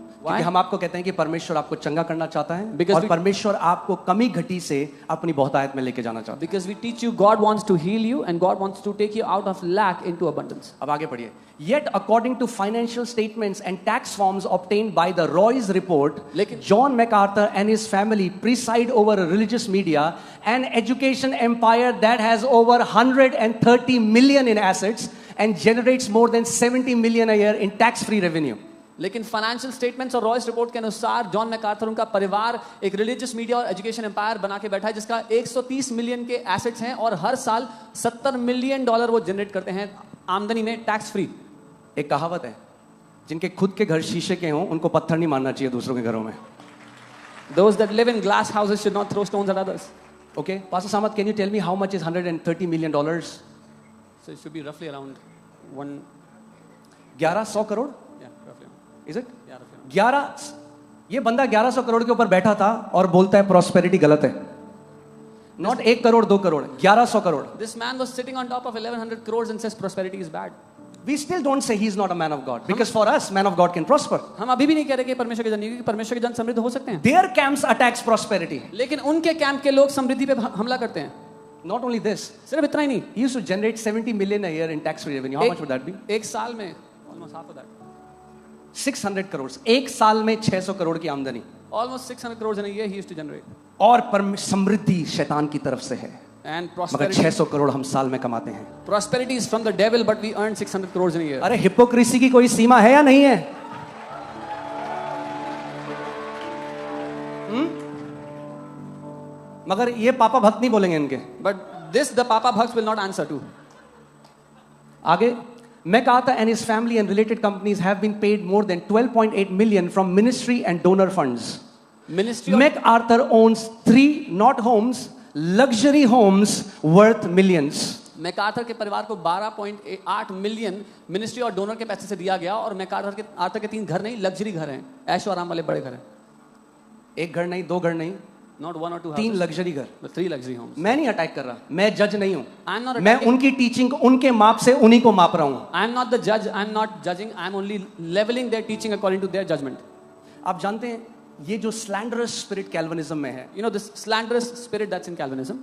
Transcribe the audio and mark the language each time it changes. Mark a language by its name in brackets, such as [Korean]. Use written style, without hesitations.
[Hindi] क्योंकि हम आपको कहते हैं कि परमेश्वर आपको चंगा करना चाहता है, और परमेश्वर आपको कमी घटी से अपनी बहुतायत में लेके जाना चाहता है. [English] Because we teach you God wants to heal you and God wants to take you out of lack into abundance. [Hindi] अब आगे पढ़िए. [English] Yet according to financial statements and tax forms obtained by the Roy's report, John MacArthur and his family preside over a religious media and education empire that has over 130 million in assets and generates more than 70 million a year in tax-free revenue. [Hindi] लेकिन financial statements और Royce report के अनुसार John MacArthur, उनका परिवार एक religious media और education empire बना के बैठा है, जिसका 130 मिलियन के एसेट्स हैं और हर साल $70 मिलियन वो जनरेट करते हैं आमदनी में, टैक्स फ्री. एक कहावत है, जिनके खुद के घर शीशे के हों उनको पत्थर नहीं मारना चाहिए दूसरों के घरों में. [English] Those that live in glass houses should not throw stones at others. Okay, Pastor Samat, can you tell me how much is $130 million? So it should be roughly around [Hindi] 1100 crore. [English] Yeah, roughly. Is it? Yeah, roughly. [Hindi] 11, ये बंदा 1100 करोड़ के ऊपर बैठा था और बोलता है prosperity गलत है. Not 1 crore 2 crore, 1100 crore. [English] This man was sitting on top of 1100 crores and says prosperity is bad. We still don't say he is not a man of God, because for us man of God can prosper. [Hindi] हम अभी भी नहीं कह रहे कि परमेश्वर के जन नहीं, क्योंकि परमेश्वर के जन समृद्ध हो सकते हैं. [English] Their camps attacks prosperity. [Hindi] लेकिन उनके कैंप के लोग समृद्धि पे हमला करते हैं. [English] Not only this, [Hindi] सिर्फ इतना ही नहीं, [English] he used to generate 70 million a year in tax-free revenue. How much would that be? [Hindi] एक साल में [English] almost half of that. [Hindi] 600 crores. एक साल में 600 करोड़ की आमदनी. [English] Almost 600 crores in a year he used to generate. [Hindi] और समृद्धि शैतान की तरफ से है, [English] And [Hindi] मगर [English] prosperity, [Hindi] 600 करोड़ हम साल में कमाते हैं। [English] prosperity is from the devil, but we earn 600 crores in a year. [Hindi] अरे हिपोक्रेसी की कोई सीमा है या नहीं है? मगर ये पापा भक्त नहीं बोलेंगे इनके। [English] But this the Papa Bhaks will not answer to. [Hindi] आगे मैं कहा था, [English] and his family and related companies have been paid more than 12.8 million from ministry and donor funds. Ministry of, MacArthur owns 3 not homes, luxury homes worth millions. [Hindi] MacArthur के परिवार को 12.8 million ministry और donor के पैसे से दिया गया, और मैकार्थर के 3 घर नहीं, लग्जरी घर हैं, ऐशो आराम वाले बड़े घर हैं। एक घर नहीं, 2 घर नहीं, [English] Not 1 or 2 3 houses, [Hindi] लग्जरी घर। [English] but 3 luxury homes. [Hindi] मैं नहीं अटैक कर रहा, मैं जज नहीं हूं, [English] I'm not [Hindi] मैं [English] attacking. [Hindi] उनकी टीचिंग उनके माप से उन्हीं को माप रहा हूं। [English] I'm not the judge. I'm not judging. I'm only leveling their teaching according to their judgment. [Hindi] आप जानते हैं ये जो स्लैंडरस स्पिरिट कैल्विनिज्म में है, [English] You know this slanderous spirit that's in Calvinism,